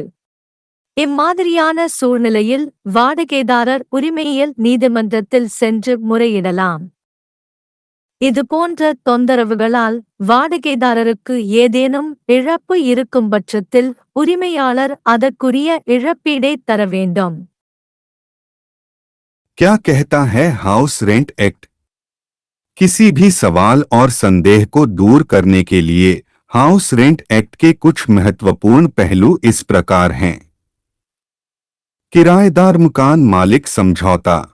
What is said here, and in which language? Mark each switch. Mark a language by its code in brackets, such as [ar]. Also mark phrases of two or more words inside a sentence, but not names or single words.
[ta] இம்மாதிரியான சூழ்நிலையில் வாடகைதாரர் உரிமையியல் நீதிமன்றத்தில் சென்று முறையிடலாம். இதுபோன்ற தொந்தரவுகளால் வாடகைதாரருக்கு ஏதேனும் இழப்பு இருக்கும் பட்சத்தில் உரிமையாளர் அதற்குரிய இழப்பீடை தர வேண்டும். [hi] क्या कहता है हाउस रेंट एक्ट? किसी भी सवाल और संदेह को दूर करने के लिए हाउस रेंट एक्ट के कुछ महत्वपूर्ण पहलू इस प्रकार हैं। किराएदार मकान मालिक समझौता।